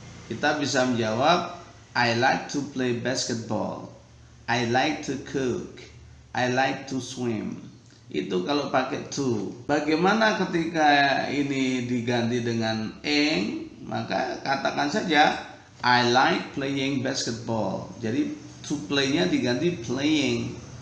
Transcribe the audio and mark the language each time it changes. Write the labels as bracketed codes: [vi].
[id] Kita bisa menjawab [en] I like to play basketball, I like to cook, I like to swim. [id] Itu kalau pakai to. Bagaimana ketika ini diganti dengan ing? Maka katakan saja [en] I like playing basketball. [id] Jadi to play-nya diganti playing.